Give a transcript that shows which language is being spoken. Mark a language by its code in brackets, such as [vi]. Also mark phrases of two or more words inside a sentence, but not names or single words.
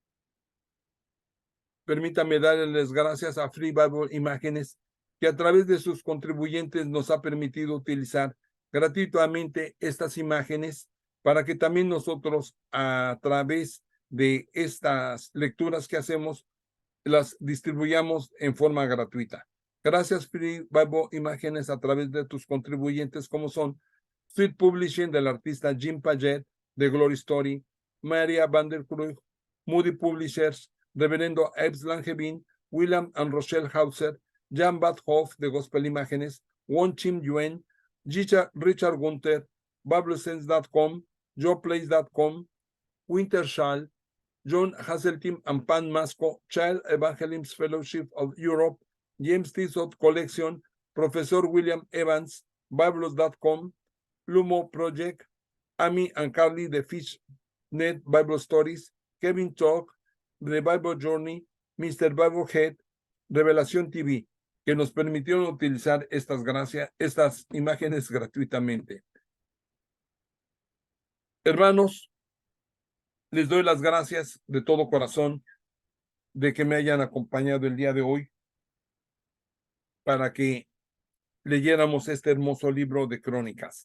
[es] Permítame darles gracias a Free Bible Imágenes, que a través de sus contribuyentes nos ha permitido utilizar gratuitamente estas imágenes para que también nosotros, a través de estas lecturas que hacemos, las distribuyamos en forma gratuita. Gracias, Free Bible Imágenes, a través de tus contribuyentes, como son Sweet Publishing del artista Jim Paget de Glory Story, Maria van der Krug, Moody Publishers, Reverendo Ebbs Langevin, William and Rochelle Hauser, Jan Bad Hoff de Gospel Imágenes, Won Chim Yuen, Richard Gunther, BibleSense.com, JoePlace.com, Wintershall, John Hasseltine and Pan Masco, Child Evangelism Fellowship of Europe, James Tissot Collection, Professor William Evans, Biblos.com, Lumo Project, Amy and Carly de FishNet Bible Stories, Kevin Talk, The Bible Journey, Mr. Bible Head, Revelación TV, que nos permitieron utilizar estas imágenes gratuitamente. Hermanos, les doy las gracias de todo corazón de que me hayan acompañado el día de hoy para que leyéramos este hermoso libro de Crónicas.